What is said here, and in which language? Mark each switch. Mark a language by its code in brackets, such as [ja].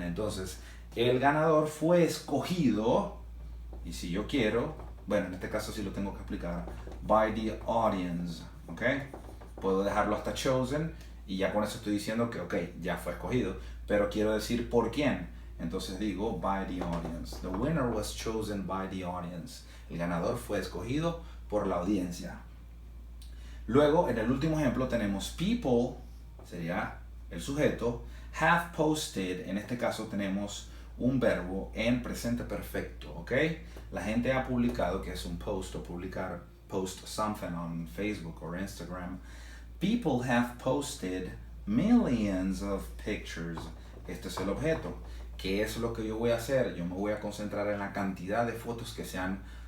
[es] Entonces, el ganador fue escogido y si yo quiero, bueno, en este caso sí lo tengo que explicar, [en] by the audience, [es] ¿ok? Puedo dejarlo hasta chosen y ya con eso estoy diciendo que, ok, ya fue escogido, pero quiero decir por quién. Entonces digo [en] by the audience. The winner was chosen by the audience. [es] El ganador fue escogido por la audiencia. Luego, en el último ejemplo tenemos people, sería el sujeto, have posted, en este caso tenemos un verbo en presente perfecto, ¿ok? La gente ha publicado, que es un post o publicar, [en] post something on Facebook or Instagram. People have posted millions of pictures. [es] Este es el objeto. ¿Qué es lo que yo voy a hacer? Yo me voy a concentrar en la cantidad de fotos que se han